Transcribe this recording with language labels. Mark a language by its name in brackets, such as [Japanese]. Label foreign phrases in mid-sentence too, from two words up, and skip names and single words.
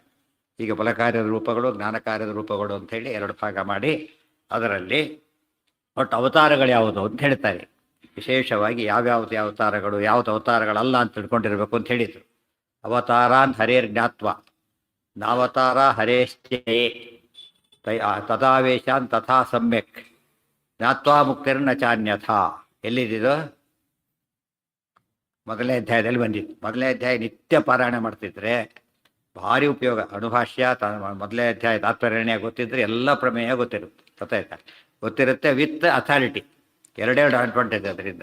[Kannada] ಈಗ ಬಲ ಕಾರ್ಯದ ರೂಪಗಳು, ಜ್ಞಾನ ಕಾರ್ಯದ ರೂಪಗಳು ಅಂಥೇಳಿ ಎರಡು ಭಾಗ ಮಾಡಿ ಅದರಲ್ಲಿ ಒಟ್ಟು ಅವತಾರಗಳು ಯಾವುದು ಅಂತ ಹೇಳ್ತಾರೆ. ವಿಶೇಷವಾಗಿ ಯಾವ್ಯಾವುದು ಅವತಾರಗಳು, ಯಾವ್ದು ಅವತಾರಗಳಲ್ಲ ಅಂತ ತಿಳ್ಕೊಂಡಿರ್ಬೇಕು ಅಂತ ಹೇಳಿದರು. [Sanskrit] ಅವತಾರಾನ್ ಹರೇರ್ ಜ್ಞಾತ್ವ ನಾವತಾರ ಹರೇಶ್ಚಯೇ ತದಾವೇಶಾನ್ ತಥಾ ಸಮ್ಯಕ್ ಜ್ಞಾತ್ವಾ ಮುಕ್ತಿರ್ನ ಚಾನ್ಯಥಾ. ಎಲ್ಲಿದ್ದು? [Kannada] ಮೊದಲನೇ ಅಧ್ಯಾಯದಲ್ಲಿ ಬಂದಿತ್ತು. ಮೊದಲನೇ ಅಧ್ಯಾಯ ನಿತ್ಯ ಪಾರಾಯಣ ಮಾಡ್ತಿದ್ರೆ ಭಾರಿ ಉಪಯೋಗ. ಅನುಭಾಷ್ಯ, ಮೊದಲನೇ ಅಧ್ಯಾಯ ತಾತ್ಪರ್ಯ ಗೊತ್ತಿದ್ರೆ ಎಲ್ಲ ಪ್ರಮೇಯ ಗೊತ್ತಿರುತ್ತೆ. ಗೊತ್ತಿರುತ್ತೆ [English] with authority. [Kannada] ಎರಡೆರಡು ಅಡ್ವಾಂಟೇಜ್ ಅದರಿಂದ.